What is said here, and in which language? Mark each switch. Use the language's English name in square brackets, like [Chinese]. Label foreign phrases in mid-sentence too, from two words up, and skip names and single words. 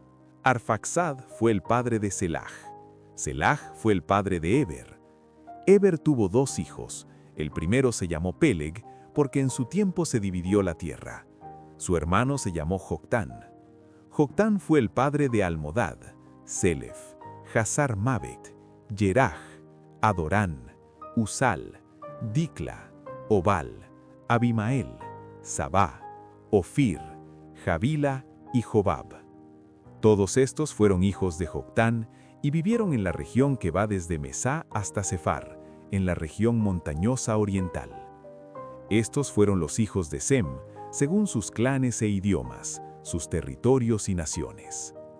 [Spanish] Arfaxad fue el padre de Selaj. Selaj fue el padre de Eber. Eber tuvo 2 hijos. El primero se llamó Peleg, porque en su tiempo se dividió la tierra. Su hermano se llamó Joctán. Joctán fue el padre de Almodad, Selef, Hazar Mabet, Yeraj, Adorán, Usal, Dicla, Obal, Abimael, Sabá, Ofir, Javila y Jobab. Todos estos fueron hijos de Joctán y vivieron en la región que va desde Mesá hasta Sefar, en la región montañosa oriental. Estos fueron los hijos de Sem, según sus clanes e idiomas, sus territorios y naciones.